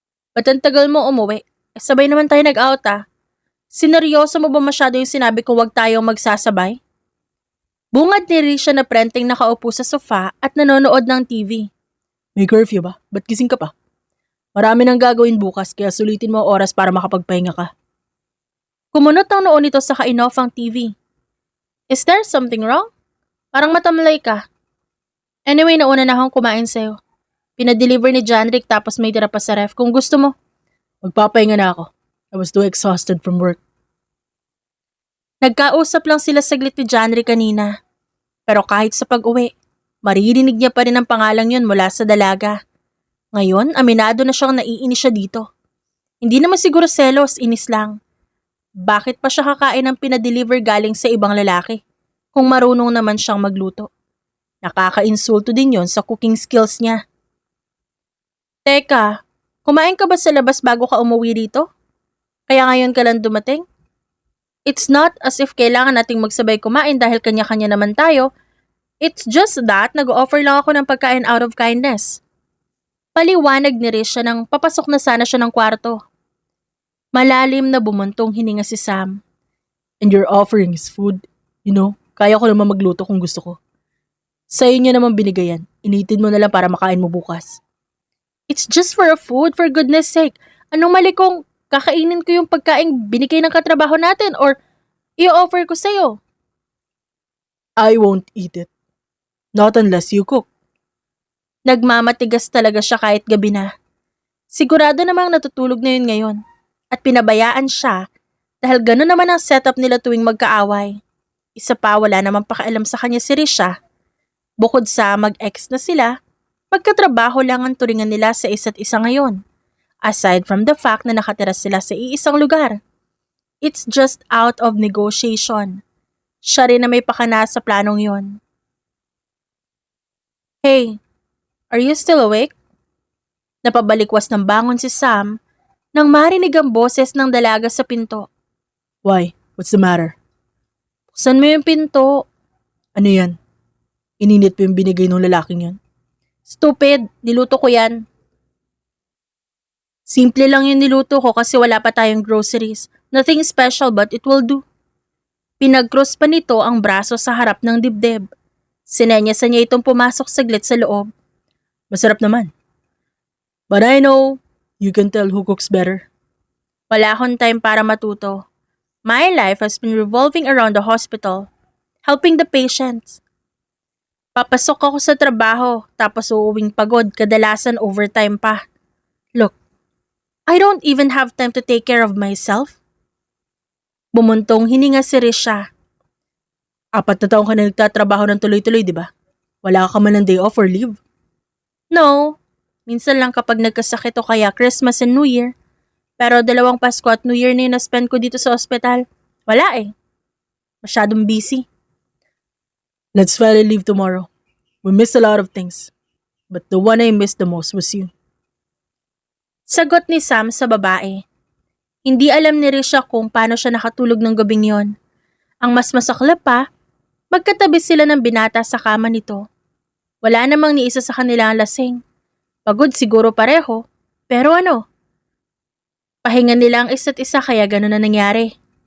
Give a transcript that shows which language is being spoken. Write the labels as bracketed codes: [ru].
[tl] Ba't ang tagal mo umuwi? Sabay naman tayo nag-out Sineryoso mo ba masyado yung sinabi ko wag tayong magsasabay? Bungad ni Risha na prenteng nakaupo sa sofa at nanonood ng TV. May curfew ba? Ba't gising ka pa? Marami nang gagawin bukas kaya sulitin mo ang oras para makapagpahinga ka. Kumunot ang noon nito sa kain-off ang TV. [en] Is there something wrong? [tl] Parang matamlay ka. Anyway, nauna na akong kumain sa'yo. Pinadeliver ni Janrick tapos may tira pa sa ref kung gusto mo. Magpapahinga na ako. [en] I was too exhausted from work. [tl] Nagkausap lang sila saglit ni Janrick kanina. Pero kahit sa pag-uwi, maririnig niya pa rin ang pangalang yun mula sa dalaga. Ngayon, aminado na siyang naiinis siya dito. Hindi naman siguro selos, inis lang. Bakit pa siya kakain ng pinadeliver galing sa ibang lalaki? Kung marunong naman siyang magluto. Nakaka-insulto din yon sa cooking skills niya. Teka, kumain ka ba sa labas bago ka umuwi dito? Kaya ngayon ka lang dumating? [en] It's not as if [tl] kailangan nating magsabay kumain dahil kanya-kanya naman tayo. [en] It's just that [tl] nag-offer lang ako ng pagkain [en] out of kindness. [tl] Paliwanag ni Risha nang papasok na sana siya ng kwarto. Malalim na bumuntong hininga si Sam. [en] And your offering is food. You know, [tl] kaya ko naman magluto kung gusto ko. Sa'yo niya naman binigay yan. Initin mo na lang para makain mo bukas. [en] It's just for a food, for goodness sake. [tl] Anong mali kung kakainin ko yung pagkain binigay ng katrabaho natin or i-offer ko sa'yo? [en] I won't eat it. Not unless you cook. [tl] Nagmamatigas talaga siya kahit gabi na. Sigurado namang natutulog na yun ngayon. At pinabayaan siya dahil gano'n naman ang setup nila tuwing magkaaway. Isa pa wala namang pakialam sa kanya si Risha. Bukod sa mag-ex na sila, magkatrabaho lang ang turingan nila sa isa't isa ngayon. [en] Aside from the fact [tl] na nakatira sila sa iisang lugar. [en] It's just out of negotiation. [tl] Siya rin na may pakana sa planong yon. [en] Hey, are you still awake? [tl] Napabalikwas ng bangon si Sam nang marinig ang boses ng dalaga sa pinto. [en] Why? What's the matter? [tl] Buksan mo yung pinto. Ano yan? Ininit mo yung binigay ng lalaking yan? Stupid, niluto ko yan. Simple lang yung niluto ko kasi wala pa tayong groceries. [en] Nothing special but it will do. [tl] Pinag-cross pa nito ang braso sa harap ng dibdib. Sinenyasan niya itong pumasok saglit sa loob. Masarap naman. [en] But I know, you can tell who cooks better. [tl] Wala akong time para matuto. [en] My life has been revolving around the hospital, helping the patients. [tl] Papasok ako sa trabaho, tapos uuwing pagod, kadalasan overtime pa. [en] Look, I don't even have time to take care of myself. [tl] Bumuntong hininga si Risha. 4 na taong ka na nagtatrabaho ng tuloy-tuloy, di ba? Wala ka man ng day off or leave? No, minsan lang kapag nagkasakit o kaya Christmas and New Year. Pero 2 Pasko at New Year na yung na-spend ko dito sa ospital. Wala Masyadong busy. [en] Let's file a leave tomorrow. We missed a lot of things. But the one I missed the most was you. [tl] Sagot ni Sam sa babae. Hindi alam ni Risha kung paano siya nakatulog ng gabing yon. Ang mas masaklap pa, magkatabi sila ng binata sa kama nito. Wala namang ni isa sa kanila ang lasing. Pagod siguro pareho, pero pahinga nila ang isa't isa kaya gano'n na nangyari.